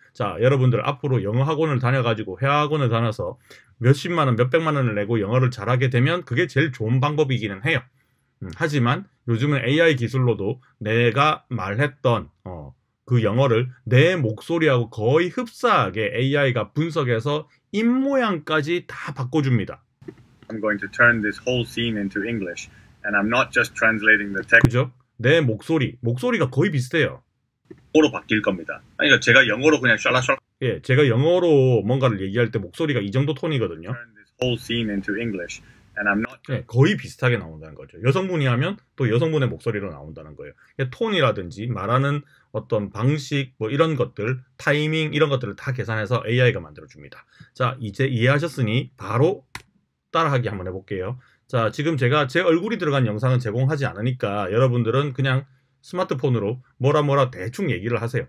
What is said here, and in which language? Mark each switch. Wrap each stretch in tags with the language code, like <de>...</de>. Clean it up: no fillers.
<ko>자, 여러분들 앞으로 영어 학원을 다녀가지고 회화학원을 다녀서 몇십만 원, 몇백만 원을 내고 영어를 잘하게 되면 그게 제일 좋은 방법이기는 해요. 하지만 요즘은 AI 기술로도 내가 말했던 그 영어를 내 목소리하고 거의 흡사하게 AI가 분석해서 입모양까지 다 바꿔줍니다.</ko> <en>I'm going to turn this whole scene into English, and I'm not just translating the text.</en> <ko>그죠? 내 목소리가 거의 비슷해요. 영어로 바뀔 겁니다. 그러니까 제가 영어로 그냥 샬라샬라. 예, 제가 영어로 뭔가를 얘기할 때 목소리가 이 정도 톤이거든요.</ko> <en>Turn this whole scene into English, and I'm not.</en> <ko>예, 거의 비슷하게 나온다는 거죠. 여성분이 하면 또 여성분의 목소리로 나온다는 거예요. 톤이라든지 말하는 어떤 방식, 뭐 이런 것들, 타이밍 이런 것들을 다 계산해서 AI가 만들어줍니다. 자, 이제 이해하셨으니 바로 따라하기 한번 해볼게요. 자, 지금 제가 제 얼굴이 들어간 영상은 제공하지 않으니까 여러분들은 그냥 스마트폰으로 뭐라 대충 얘기를 하세요.</ko>